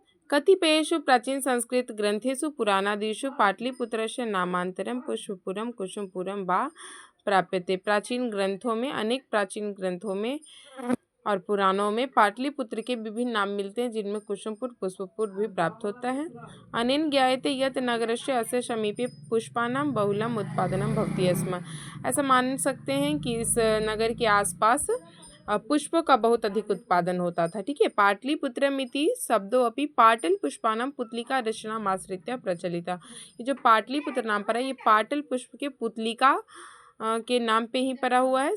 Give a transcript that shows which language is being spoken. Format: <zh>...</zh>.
<sa>कतिपयेषु प्राचीन संस्कृत ग्रंथेषु पुराणादिषु पाटलिपुत्रस्य नामांतरम पुष्पपुरम कुसुमपुरम वा प्राप्यते।</sa> <hi>प्राचीन ग्रंथों में, अनेक प्राचीन ग्रंथों में और पुराणों में पाटलिपुत्र के विभिन्न नाम मिलते हैं, जिनमें कुसुमपुर, पुष्पपुर भी प्राप्त होता है।</hi> <sa>अनेन ज्ञायते यत् नगरस्य अस्य समीपे पुष्पाणां बहुलम उत्पादनम भवति स्म।</sa> <hi>ऐसा मान सकते हैं कि इस नगर के आसपास पुष्पों का बहुत अधिक उत्पादन होता था। ठीक है।</hi> <sa>पाटलिपुत्रमिति शब्दों अपि पाटल पुष्पानम पुतलिका रचनामाश्रित्य प्रचलिता।</sa> <hi>ये जो पाटलिपुत्र नाम पड़ा, ये पाटल पुष्प के पुतलिका के नाम पे ही पड़ा हुआ है।</hi>